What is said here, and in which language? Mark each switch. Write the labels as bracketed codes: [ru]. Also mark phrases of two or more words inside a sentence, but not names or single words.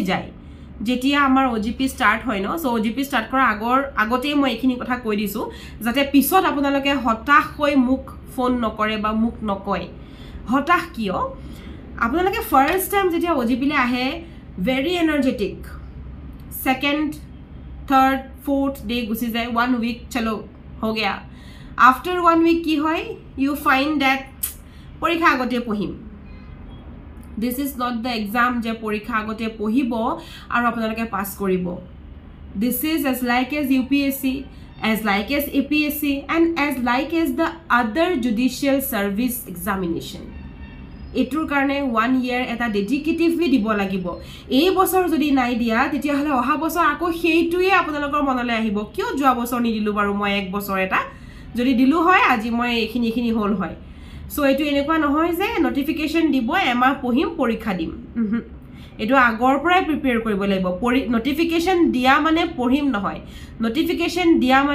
[as] যায় যেতিয়া আমাৰ ওজিপি স্টাৰ্ট হয় ন সো ওজিপি স্টাৰ্ট কৰা আগতে মই এইখিনি কথা কৈ দিছো যাতে পিছত আপোনালোকে হতাশ হৈ মুখ ফোন নকৰে বা মুখ নকয় হতাশ কিয় আপোনালোকে [en] first time [as] যেতিয়া ওজিপিলে আহে [en] very energetic second third fourth day [as] গুচি যায় 1 উইক [hi] चलो हो [en] गया after 1 week की হয় you find that [as] পৰীক্ষা আগতে পঢ়িম [en] this is not the exam [as] যে পৰীক্ষা আগতে পঢ়িব আৰু আপোনালোকে পাস কৰিব [en] this is as like as UPSC as like as APSC and as like as the other judicial service examination [as] এটোৰ কাৰণে [en] 1 [as] year এটা ডেডিকেটিভলি দিব লাগিব এই বছৰ যদি নাই দিয়া তেতিয়া হলে অহা বছৰ আকৌ সেইটোৱে আপোনালোকৰ মনলৈ আহিব কিয় যোৱা বছৰ নিদিলো বাৰু মই এক বছৰ এটা যদি দিলু হয় আজি মই এখিনি হল হয় সো এটো এনেকুৱা নহয় যে নটিফিকেশন দিব এমাহ পঢ়িম পৰীক্ষা দিম এটো আগৰ পৰাই প্ৰিপেয়াৰ কৰিব লাগিব নটিফিকেশন দিয়া মানে পঢ়িম নহয় নটিফিকেশন দিয়া মানে